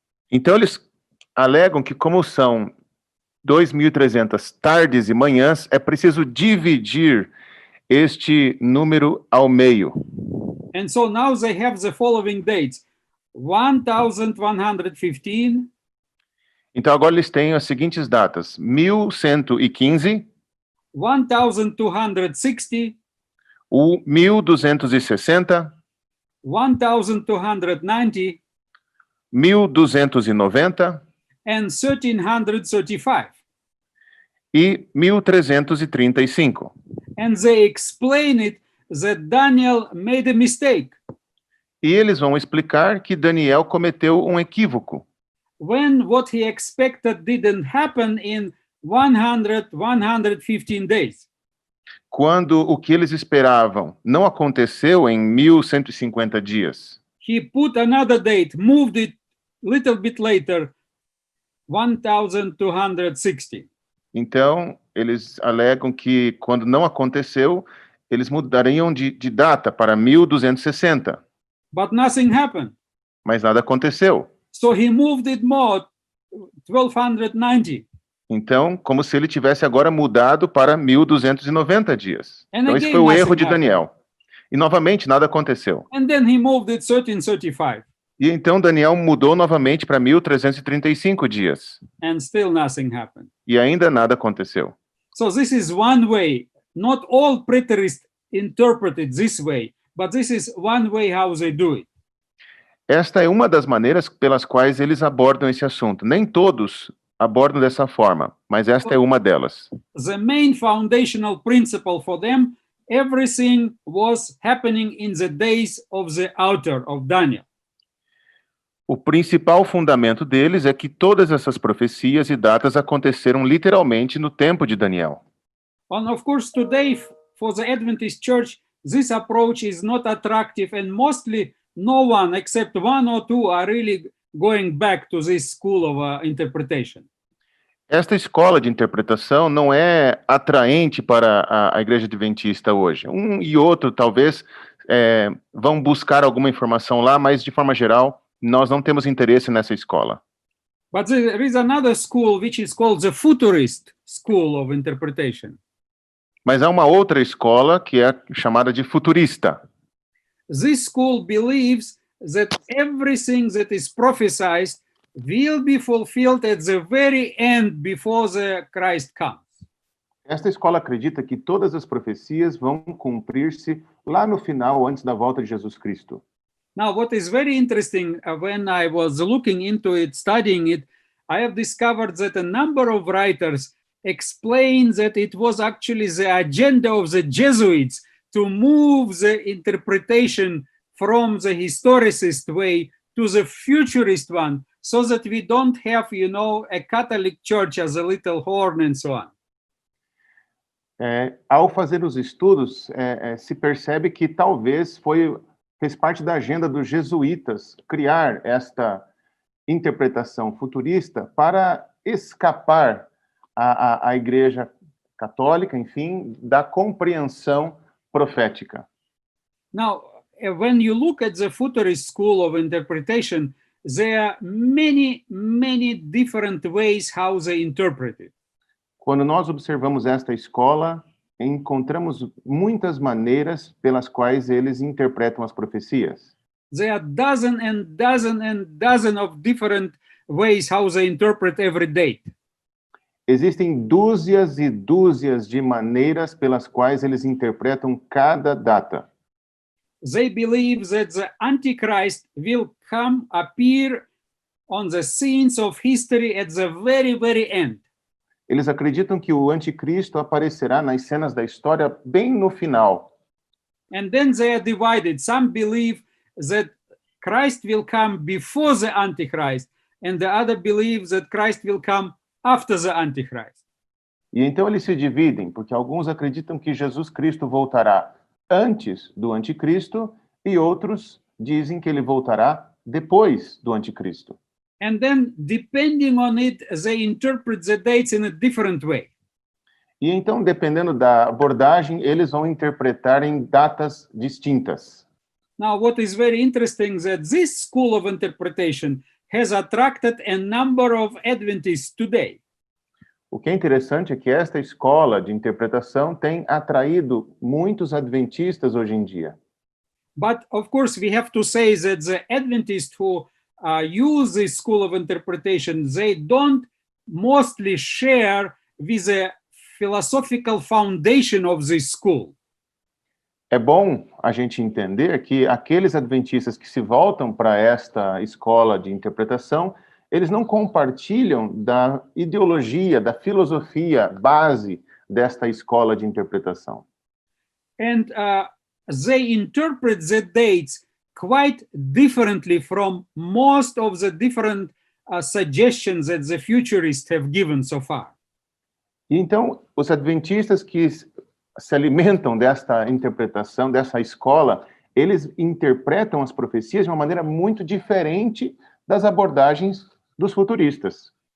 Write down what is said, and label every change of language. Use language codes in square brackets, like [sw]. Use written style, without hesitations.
[pt] Então, eles alegam que, como são 2.300 tardes e manhãs, é preciso dividir este número ao meio. [en] And so now they have the following dates: 1,115, [pt] Então, agora eles têm as seguintes datas: 1.115, [en] 1,260, [pt] o 1.260, [en] 1,290, [pt] 1.290 [en] and 1,335. [pt] e 1.335. [en] And they explain it that Daniel made a mistake. [pt] E eles vão explicar que Daniel cometeu um equívoco. [en] When what he expected didn't happen in 115 days. [pt] Quando o que eles esperavam não aconteceu em 1.150 dias. [en] He put another date, moved it a little bit later, 1,260. [pt] Então, eles alegam que quando não aconteceu, eles mudariam de data para 1.260. [en] But nothing happened. [pt] Mas nada aconteceu. [en] So he moved it more, 1,290. [pt] Então, como se ele tivesse agora mudado para 1.290 dias. [en] And [pt] Então, esse [en] again, [pt] foi o [en] nothing [pt] erro de [en] happened. [pt] Daniel. E, novamente, nada aconteceu. [en] And then he moved it 1,335. [pt] E então Daniel mudou novamente para 1.335 dias. [en] And still nothing happened. [pt] E ainda nada aconteceu. [en] So this is one way. Not all preterists interpret it this way, but this is one way how they do it. [pt] Esta é uma das maneiras pelas quais eles abordam esse assunto. Nem todos abordam dessa forma, mas esta é uma delas. [en] The main foundational principle for them everything was happening in the days of the author of Daniel. [pt] O principal fundamento deles é que todas essas profecias e datas aconteceram literalmente no tempo de Daniel. [en] And of course, today, for the Adventist Church, this approach is not attractive, and mostly no one except one or two are really going back to this school of interpretation. [pt] Esta escola de interpretação não é atraente para a Igreja Adventista hoje. Um e outro, talvez, vão buscar alguma informação lá, mas, de forma geral, nós não temos interesse nessa escola. [en] But there is another school which is called the Futurist School of Interpretation. [pt] Mas há uma outra escola que é chamada de futurista. [en] This school believes that everything that is prophesied will be fulfilled at the very end before the Christ comes. [pt] Esta escola acredita que todas as profecias vão cumprir-se lá no final, antes da volta de Jesus Cristo. [en] Now, what is very interesting, when I was looking into it, studying it, I have discovered that a number of writers explain that it was actually the agenda of the Jesuits to move the interpretation from the historicist way to the futurist one, so that we don't have, a Catholic Church as a little horn and so on. [pt] Ao fazer os estudos, se percebe que talvez fez parte da agenda dos jesuítas criar esta interpretação futurista para escapar à Igreja Católica, enfim, da compreensão profética. [en] Now, when you look at the Futurist School of Interpretation, there are many, many different ways how they interpret it. [pt] Quando nós observamos esta escola, encontramos muitas maneiras pelas quais eles interpretam as profecias. [en] There are dozen and dozen and dozen of different ways how they interpret every date. [pt] Existem dúzias e dúzias de maneiras pelas quais eles interpretam cada data. [en] They believe that the Antichrist will appear on the scenes of history at the very, very end. [pt] Eles acreditam que o anticristo aparecerá nas cenas da história bem no final. [en] And then they are divided. Some believe that Christ will come before the Antichrist, and the other believes that Christ will come after the Antichrist. [pt] E então eles se dividem, porque alguns acreditam que Jesus Cristo voltará antes do anticristo e outros dizem que ele voltará depois do anticristo. [en] And then, depending on it, they interpret the dates in a different way. [pt] E então, dependendo da abordagem, eles vão interpretar em datas distintas. [en] Now, what is very interesting is that this school of interpretation has attracted a number of Adventists today. [pt] O que é interessante é que esta escola de interpretação tem atraído muitos adventistas hoje em dia. [en] But, of course, we have to say that the Adventists who use this school of interpretation, they don't mostly share with the philosophical foundation of this school. [pt] É bom a gente entender que aqueles adventistas que se voltam para esta escola de interpretação, eles não compartilham da ideologia, da filosofia base desta escola de interpretação. [en] And they interpret the dates quite differently from most of the different suggestions that the futurists have given so far. [pt] E então, os adventistas que se alimentam desta interpretação, dessa escola, eles interpretam as profecias de uma maneira muito diferente das abordagens dos futuristas.